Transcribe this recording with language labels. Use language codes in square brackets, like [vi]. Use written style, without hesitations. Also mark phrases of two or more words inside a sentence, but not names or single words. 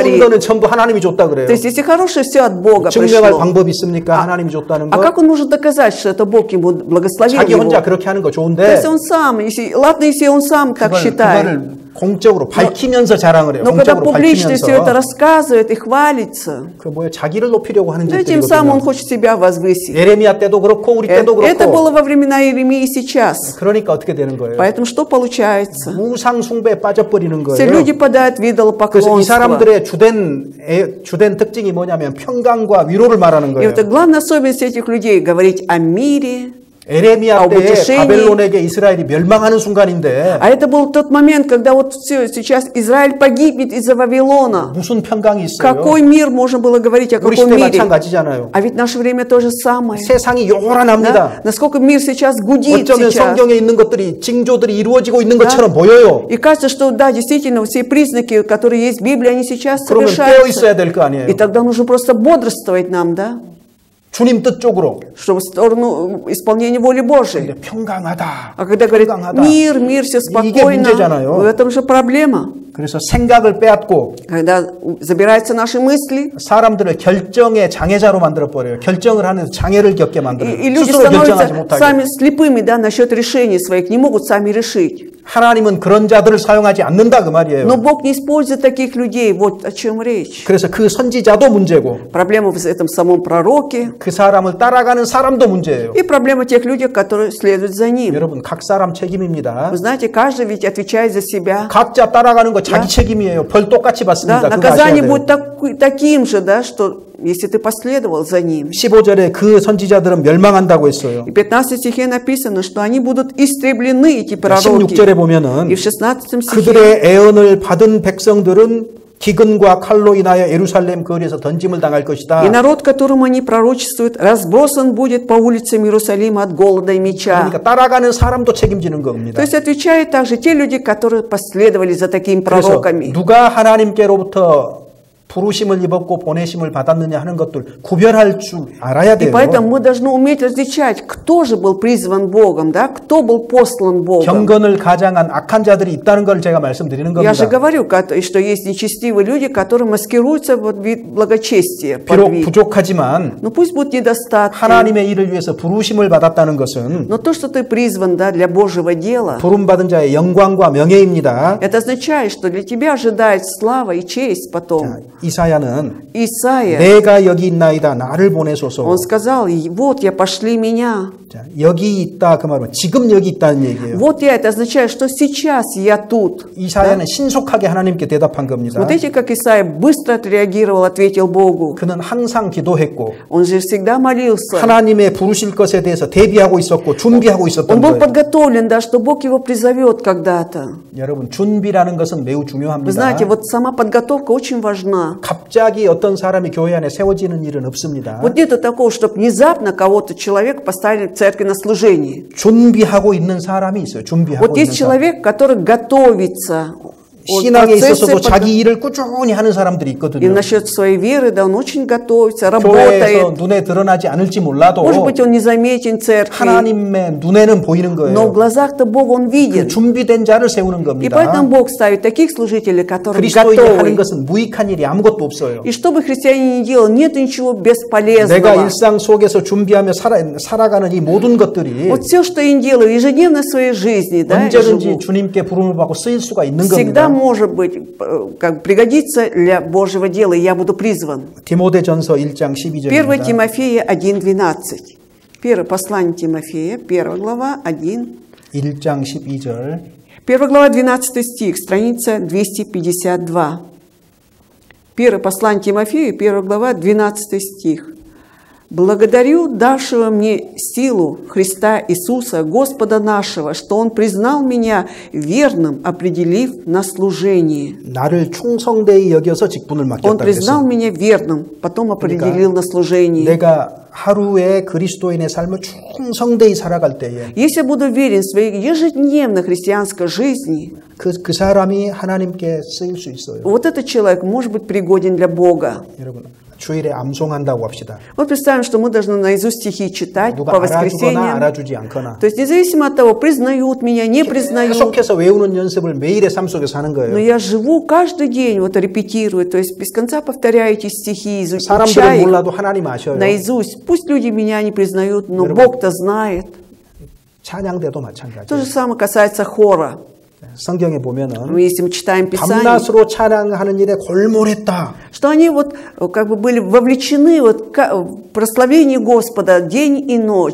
[ru] говорит. [ko] 거는 전부 하나님이 줬다 그래요. [ru] То есть, если хорошее, все от Бога [ko] 증명할 [ru] пришло. [ko] 방법이 있습니까? 하나님이 줬다는 [ru] А [ko] 거. [ru] как он может доказать, что это Бог ему благословил [ko] 자기 [ru] его? [ko] 혼자 그렇게 하는 거 [ru] То [ko] 좋은데 [ru] есть, он сам, ладно, если он сам так считает. [ko] 그거를 공적으로 밝히면서 자랑을 해요. [ru] Но когда [ko] 공적으로 [ru] публично все это [ko] 밝히면서 [ru] рассказывает и хвалится, [ko] 그 뭐에 자기를 높이려고 하는 [ru] то тем самым он [ko] 짓들이거든요. [ru] хочет себя возвысить. [ko] 예레미야 때도 그렇고 우리 때도 [ru] Это было [ko] 그렇고 [ru] во времена Иеремии и сейчас. [ko] 그러니까 어떻게 되는 거예요? [ru] Поэтому что получается? [ko] 우상 숭배에 빠져버리는 [ru] Все [ko] 거예요. [ru] люди падают в [ko] 그래서 이 [ru] идолопоклонство. [ko] 사람들의 주된 특징이 뭐냐면 평강과 위로를 말하는 [ru] И [ko] 거예요. [ru] вот главная особенность этих людей говорить о мире. [ko] 에레미야 때에 [ru] утешении. [ko] 바벨론에게 이스라엘이 멸망하는 순간인데 [ru] А это был тот момент, когда вот все, сейчас Израиль погибнет из-за Вавилона. [ko] 무슨 평강이 있어요? [ru] Какой мир можно было говорить о [ko] 우리 [ru] каком [ko] 시대 [ru] мире? [ko] 마찬가지잖아요. [ru] А ведь наше время то же самое. 세상이 요란합니다. Да? Насколько мир сейчас гудит [ko] 어쩌면 [ru] сейчас. [ko] 성경에 있는 것들이 징조들이 이루어지고 있는 것처럼 보여요. [ru] И кажется, что да, действительно, все признаки, которые есть в Библии, они сейчас [ko] 그러면 깨어 [ru] совершаются. [ko] 있어야 될 거 아니에요. [ru] И тогда нужно просто бодрствовать нам, да? [ko] 주님 뜻 쪽으로. [ru] Чтобы в сторону исполнения воли Божией. [ko] 근데 평강하다. [ru] А когда говорит [ko] 평강하다. [ru] мир, все [ko] 이게 [ru] спокойно, [ko] 문제잖아요. [ru] в этом же проблема. [ko] 그래서 생각을 빼앗고 [ru] Когда забираются наши мысли, [ko] 사람들을 결정의 장애자로 만들어 버려요. 결정을 하는 장애를 겪게 만들어요. [ru] и люди [ko] 스스로 결정하지 [ru] становятся [ko] 못하게. [ru] сами слепыми, да, насчет решений своих, не могут сами решить. [ko] 하나님은 그런 자들을 사용하지 않는다 그 말이에요. [ru] Но Бог не использует таких людей, вот о чем речь. [ko] 그래서 그 선지자도 문제고 [ru] Проблема в этом самом пророке [ko] 그 사람을 따라가는 사람도 문제예요. [ru] и проблема тех людей, которые следуют за ним. [ko] 여러분 각 사람 책임입니다. [ru] Вы знаете, каждый ведь отвечает за себя. [ko] 각자 따라가는 거 자기 책임이에요. 벌 똑같이 [ru] Да, [ko] 받습니다. 그거 아셔야 [ru] наказание [ko] 돼요. [ru] будет таким же, да, что если ты последовал за ним. [ko] 15절에 그 선지자들은 멸망한다고 했어요. [ru] И в 15 стихе написано, что они будут истреблены, эти пророки. [ko] 16절에 보면은 [ru] И в 16 стихе [ko] 그들의 애언을 받은 백성들은 기근과 칼로 인하여 예루살렘 거리에서 던짐을 당할 것이다. [ru] и народ, которому они пророчествуют, разбросан будет по улицам Иерусалима от голода и меча. [ko] 그러니까 따라가는 사람도 책임지는 겁니다. [ru] То есть отвечают также те люди, которые последовали за такими [ko] 그래서 [ru] пророками. [ko] 누가 하나님께로부터 부르심을 입었고 보내심을 받았느냐 하는 것들 구별할 줄 알아야 [ru] И [ko] 돼요. [ru] поэтому мы должны уметь различать, кто же был призван Богом, да, кто был послан Богом. [ko] 경건을 가장한 악한 자들이 있다는 걸 제가 말씀드리는 [ru] Я же [ko] 겁니다. [ru] говорю, что есть нечестивые люди, которые маскируются под вид благочестия. под [ko] 비록 [ru] вид. [ko] 부족하지만 [ru] Ну пусть будут недостатки, [ko] 하나님의 일을 위해서 부르심을 받았다는 것은 [ru] но то, что ты призван, да, для Божьего дела, [ko] 부름받은 자의 영광과 명예입니다. [ru] это означает, что для тебя ожидает слава и честь потом. [ko] 자, 이사야는 [ru] Исаия, [ko] 내가 여기 있나이다 나를 보내소서. [ru] он сказал, вот я, пошли меня. [ko] 자, 여기 있다 그 말은 지금 여기 있다는 얘기예요. [ru] Вот я, это означает, что сейчас я тут. [ko] 이사야는 신속하게 하나님께 대답한 겁니다. [ru] Смотрите, как Исаия быстро отреагировал, ответил Богу. [ko] 그는 항상 기도했고 [ru] Он же всегда молился. [ko] 하나님의 부르실 것에 대해서 대비하고 있었고 준비하고 있었던 [ru] Он был [ko] 거예요. [ru] подготовлен, да, что Бог его призовет когда-то. [ko] 여러분 준비라는 것은 매우 [ru] Вы [ko] 중요합니다. [ru] знаете, вот сама подготовка очень важна. [ko] 갑자기 어떤 사람이 교회 안에 세워지는 일은 없습니다. [ru] Вот нет такого, чтобы внезапно кого-то человека поставили в церкви на служение. [ko] 준비하고 있는 사람이 있어요. 준비하고 [ru] Вот есть [ko] 있는 사람. [ru] человек, который готовится. Он [ko] 신앙에 [ru] в процессе [ko] 있어서도 자기 일을 꾸준히 하는 사람들이 [ru] И [ko] 있거든요. [ru] насчет своей веры, да, он очень готовится, [ko] 교회에서 [ru] работает. [ko] 눈에 드러나지 않을지 몰라도 [ru] Может быть, он незаметен в церкви, [ko] 하나님의 눈에는 보이는 [ru] но в [ko] 거예요. [ru] глазах-то Бога он [ko] 그 [ru] виден. [ko] 준비된 자를 세우는 [ru] И [ko] 겁니다. [ru] поэтому Бог ставит таких служителей, которые [ko] 그리스도인이 하는 [ru] готовы. [ko] 것은 무익한 일이 아무것도 없어요. [ru] И что бы христиане ни делали, нет ничего [ko] 내가 [ru] бесполезного. [ko] 일상 속에서 준비하며 살아가는 이 모든 것들이 [ru] Вот все, что я делаю ежедневно в своей жизни, да, я [ko] 언제든지 [ru] живу, [ko] 주님께 부름을 받고 쓰일 수가 있는 [ru] всегда [ko] 겁니다. [ru] может быть, как пригодится для Божьего дела, и я буду призван. [ko] 디모데전서 1장 1 12절입니다. [ru] Тимофея 1:12. Первое послание Тимофея, 1 глава, 1. [ko] 1장 12절. [ru] 1 глава, 12 стих, страница 252. Первое послание Тимофею, 1 глава, 12 стих. «Благодарю давшего мне силу Христа Иисуса, Господа нашего, что Он признал меня верным, определив на служение». [ko] 나를 충성되이 여겨서 직분을 [ru] Он [ko] 맡겼다 [ru] признал [ko] 그랬어요. [ru] меня верным, потом определил на служение. [ko] 내가 하루에 그리스도인의 삶을 충성되이 살아갈 때에 [ru] Если я буду верен в своей ежедневной христианской жизни, [ko] 그 사람이 하나님께 쓰일 수 있어요. [ru] вот этот человек может быть пригоден для Бога. [ko] 여러분 주일에 암송한다고 합시다. [ru] Вот представим, что мы должны наизусть стихи читать [ko] 누가 [ru] по [ko] 알아주거나 [ru] воскресеньям. [ko] 알아주지 않거나 [ru] То есть независимо от того, признают меня, не признают, [ko] 계속해서 외우는 연습을 매일의 삶 속에서 하는 [ru] но [ko] 거예요. [ru] я живу каждый день, вот репетирую, то есть без конца повторяю эти стихи, [ko] 사람들은 [ru] изучаю их [ko] 몰라도 하나님 아셔요. [ru] наизусть. Пусть люди меня не признают, но [ko] 여러분, [ru] Бог-то знает. [ko] 찬양대도 [ru] То [ko] 마찬가지예요. [ru] же самое касается хора. [ko] 성경에 보면은 [ru] Если мы читаем Писание, [ko] 밤낮으로 찬양하는 일에 골몰했다. [ru] что они вот как бы были вовлечены вот в прославление Господа день и ночь.